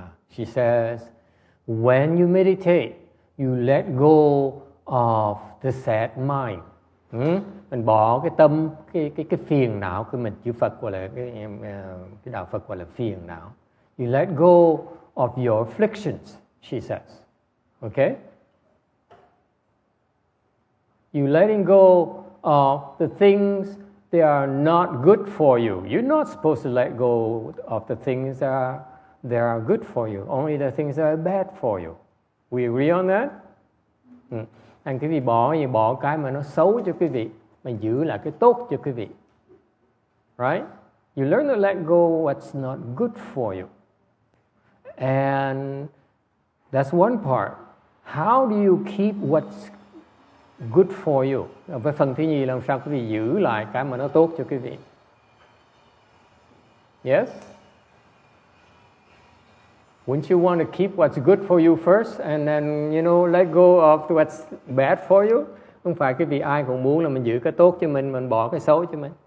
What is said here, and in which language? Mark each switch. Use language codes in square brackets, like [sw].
[en] She says, when you meditate, you let go of the sad mind. [vi] Mình bỏ cái tâm, cái phiền não của mình. Chữ Phật gọi là cái đạo Phật gọi là phiền não. [en] You let go of your afflictions, she says. Okay? You letting go of the things that are not good for you. You're not supposed to let go of the things that are good for you. Only the things that are bad for you. We agree on that? [vi] Anh quý vị bỏ cái mà nó xấu cho quý vị, mà giữ lại cái tốt cho quý vị. [en] Right? You learn to let go what's not good for you. And that's one part. How do you keep what's good for you? [vi] Với phần thứ nhì, làm sao quý vị giữ lại cái mà nó tốt cho quý vị? [en] Yes? Wouldn't you want to keep what's good for you first and then, let go of what's bad for you? [vi] Không phải quý vị ai cũng muốn là mình giữ cái tốt cho mình bỏ cái xấu cho mình.